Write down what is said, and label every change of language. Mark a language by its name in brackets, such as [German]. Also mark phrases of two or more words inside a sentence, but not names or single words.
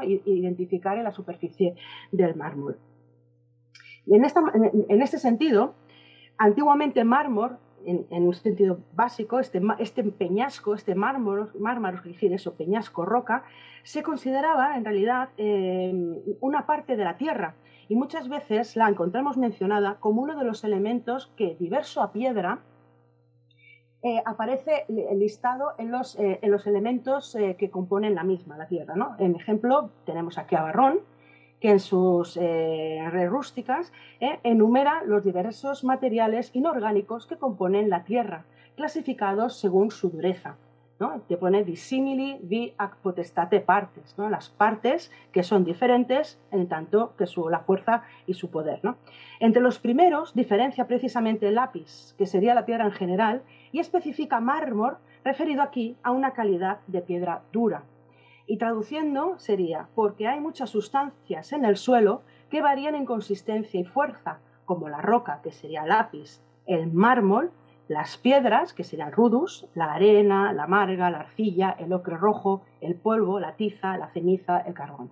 [Spanish] identificar en la superficie del mármol. Y en este sentido, antiguamente mármol, en un sentido básico, este peñasco, este mármol, que decir eso, peñasco, roca, se consideraba en realidad una parte de la tierra, y muchas veces la encontramos mencionada como uno de los elementos que, diverso a piedra, aparece listado en los elementos que componen la misma, la tierra, ¿no? En ejemplo, tenemos aquí a Varrón, que en sus Res Rústicas enumera los diversos materiales inorgánicos que componen la tierra, clasificados según su dureza, ¿no? Que pone [Latin] dissimili vi ac potestate partes, ¿no? [Spanish] Las partes que son diferentes en tanto que la fuerza y su poder, ¿no? Entre los primeros diferencia precisamente el lápiz, que sería la piedra en general, y especifica mármol, referido aquí a una calidad de piedra dura. Y traduciendo sería, porque hay muchas sustancias en el suelo que varían en consistencia y fuerza, como la roca, que sería lápiz, el mármol, las piedras, que serían rudus, la arena, la marga, la arcilla, el ocre rojo, el polvo, la tiza, la ceniza, el carbón.